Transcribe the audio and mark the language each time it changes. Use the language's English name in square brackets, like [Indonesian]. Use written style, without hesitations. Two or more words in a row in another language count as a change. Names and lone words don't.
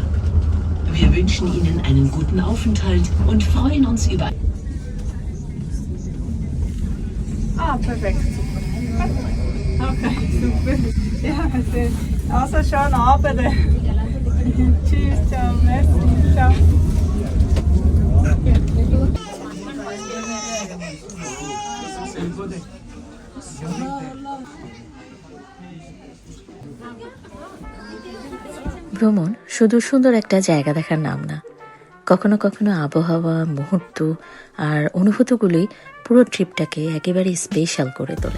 [German] Wir wünschen Ihnen einen guten Aufenthalt und freuen uns über... Perfekt. Okay, super. Ja, also schönen Abend. Tschüss, ciao, merci, ciao. [Bangla] ভ্রমণ শুধু সুন্দর একটা জায়গা দেখার নাম না, কখনো কখনো আবহাওয়া, মুহূর্ত আর অনুভূতিগুলি পুরো ট্রিপটাকে একেবারে স্পেশাল করে তোলে।